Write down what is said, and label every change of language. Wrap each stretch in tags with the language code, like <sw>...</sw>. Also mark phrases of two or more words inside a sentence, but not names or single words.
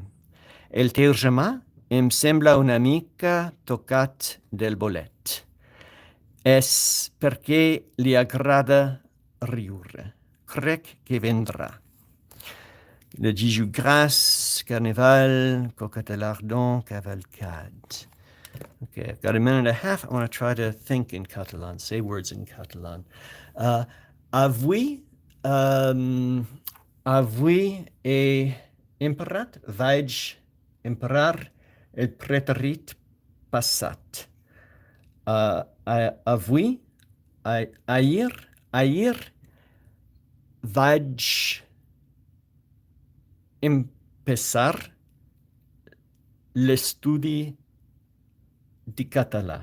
<ca>El teu germà em sembla una mica tocat del bolet. És perquè li agrada riure. Crec que vendrà. Le Dijous Gras,</ca> <en>Carnival, Coquette Lardon, Cavalcade. Okay, I've got a minute and a half. I want to try to think in Catalan, say words in Catalan.</en> <ca>Avui he emprat, vaig emprar el preterit passat. Avui, ahir vaig empezar l'estudi de català.</ca>